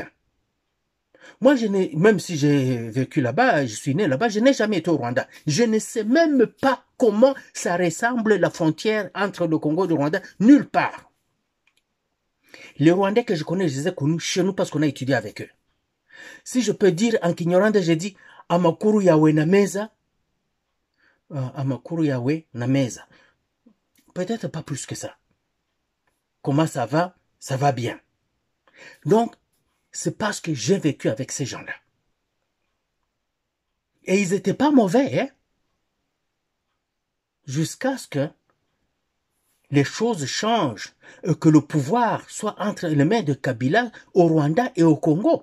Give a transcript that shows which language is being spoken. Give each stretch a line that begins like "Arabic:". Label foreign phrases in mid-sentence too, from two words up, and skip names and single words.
French: Moi, même si j'ai vécu là-bas, je suis né là-bas, je n'ai jamais été au Rwanda. Je ne sais même pas comment ça ressemble la frontière entre le Congo et le Rwanda. Nulle part. Les Rwandais que je connais, je les ai connus chez nous parce qu'on a étudié avec eux. Si je peux dire en Kinyarwanda, j'ai dit
Kinyarwanda: Amakuru yawe na meza. Amakuru yawe na meza.
French: Peut-être pas plus que ça. Comment ça va? Ça va bien. Donc, c'est parce que j'ai vécu avec ces gens-là. Et ils n'étaient pas mauvais, hein? Jusqu'à ce que les choses changent et que le pouvoir soit entre les mains de Kabila au Rwanda et au Congo.